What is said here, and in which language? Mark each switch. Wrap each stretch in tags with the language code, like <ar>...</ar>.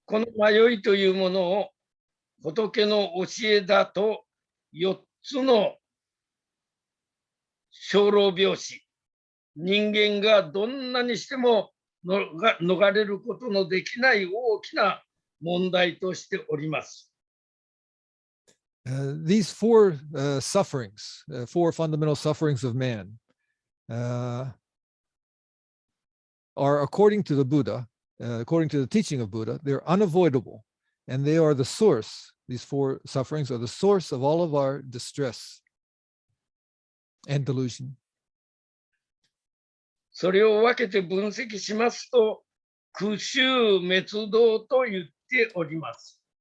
<ja>この迷いというものを仏の教えだと4つの生老病死、人間がどんなにしても逃れることのできない大きな問題としております。</ja> <en>These four sufferings, four fundamental sufferings of man, are according to the Buddha, according to the teaching of Buddha, they're unavoidable, and they are the source. These four sufferings are the source of all of our distress and delusion.</en> <ja>それを分けて分析しますと、苦集滅道と言っております。</ja>